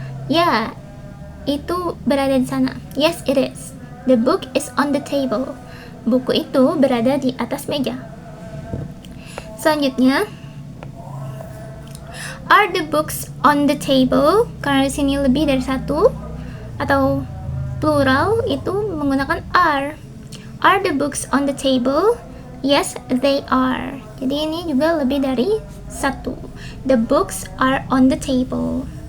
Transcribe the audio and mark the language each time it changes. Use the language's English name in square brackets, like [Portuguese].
[Indonesian] Ya, itu berada di sana. [English] Yes, it is. The book is on the table. [Indonesian] Buku itu berada di atas meja. [English] Selanjutnya, are the books on the table? [Indonesian] Karena di sini lebih dari satu atau plural itu menggunakan are. [English] Are the books on the table? Yes, they are. [Indonesian] Jadi ini juga lebih dari satu. [English] The books are on the table.